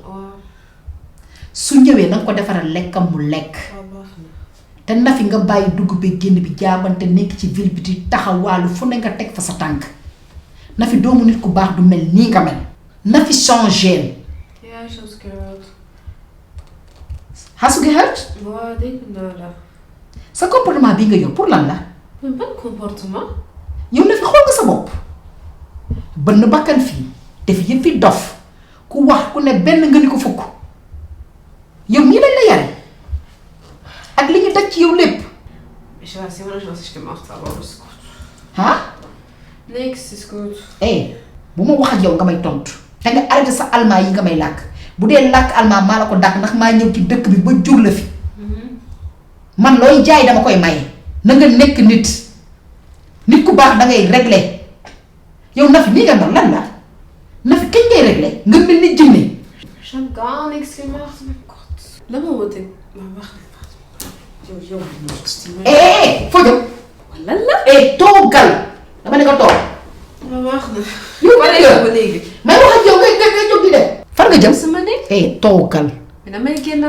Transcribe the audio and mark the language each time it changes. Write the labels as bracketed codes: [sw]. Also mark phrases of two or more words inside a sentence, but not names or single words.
[wo] su ñëwee nanga ko defaral lekkam mu lekk. te Nafi nga bàyyi dugg bi génn bi jaabante nekk ci ville bi di taxawaalu fu ne nga teg fa sa tànk. Nafi doomu nit ku baax du mel nii nga mel. Nafi changé. [de] Hast du gehört? [wo] waaw dégg naa la. sa comportement bii nga yor pour lan la. mais ban comportement. yow Nafi xool nga sa bopp bënn bakkan fii def yëpp fi dof ku wax ku ne benn nga ni ko fukk yow nii lañ la yare ak li ñu daj ci yow lépp. [de] ich weiß immer nicht was ich gemacht habe aber ist gut. ah. niks ist gut. [wo] bu ma wax ak yow nga may tontu te nga arrêté sa allemand yi nga may làkk bu dee làkk allemand maa la ko dàq ndax maa ñëw ci dëkk bi ba jur la fi man looy jaay dama koy maye na nga nekk nit ku baax dangay régler yow Nafi nii nga mel lan la Nafi kañ ngay régler nga mel ni jinne. [de] ich hab gar nichts gemacht mein Gott. [wo] lan moo ma teg ma wax yow foo jëm. lan la. toogal dama ne ko toog. ma wax na. yow ba léegi. may wax ak yow ngay jóg di dem. fan nga jëm sama nekk. toogal. damay génn.